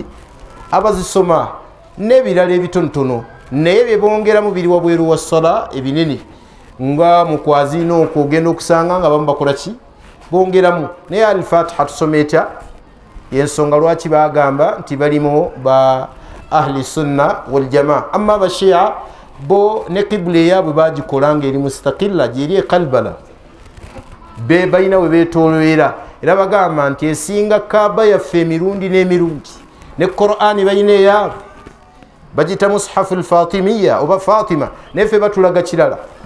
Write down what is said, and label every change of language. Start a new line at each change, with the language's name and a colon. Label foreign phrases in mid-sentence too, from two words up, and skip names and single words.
Ganda: Abazisoma n'ebirala ebitonotono, naye byebongeramu biri wabweru wa ssala ebinene, nga mu kwazina okwo ogenda okusanga nga bamu bakola ki? Bongeramu. Naye al-Fatiha tusoma etya? Yensonga lwaki bagamba nti balimu ba
Arabic: أهل السنة والجماعة.
Ganda: Amma abashia bo ne qibla yaabwe bagikola nga eri mustaqilla, gyeri ekalbala, be balina we beetoolera. Era bagamba nti esinga Kaaba yaffe emirundi n'emirundi, ne Qur'ani balina eyaabwe bagita
Arabic: مصحف الفاطمية
Ganda: oba Fatima, neffe batulaga kirala.